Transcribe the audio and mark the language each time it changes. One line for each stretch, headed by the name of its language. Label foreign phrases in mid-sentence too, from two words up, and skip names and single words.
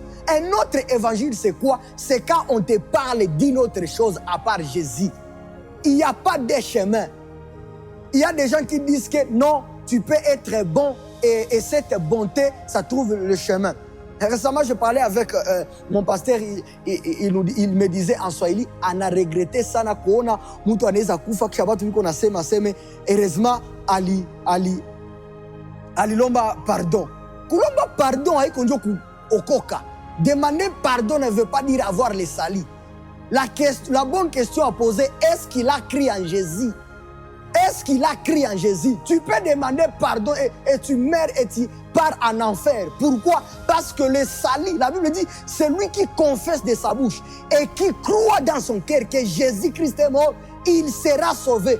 French: Un autre évangile, c'est quoi? C'est quand on te parle d'une autre chose à part Jésus. Il n'y a pas de chemin. Il y a des gens qui disent que non, tu peux être bon et cette bonté, ça trouve le chemin. Récemment, je parlais avec mon pasteur, il me disait en Swahili, on a regretté ça,
Swahili: na kuona mtu anaweza kufa kisha watu wiko nasema seme heureusement alilomba pardon. Kulomba pardon haiko ndio kuokoka.
French: Demander pardon ne veut pas dire avoir les salis. La bonne question à poser, est-ce qu'il a cru en Jésus? Est-ce qu'il a cru en Jésus? Tu peux demander pardon et tu meurs et tu pars en enfer. Pourquoi? Parce que le salut, la Bible dit, celui qui confesse de sa bouche et qui croit dans son cœur que Jésus-Christ est mort, il sera sauvé.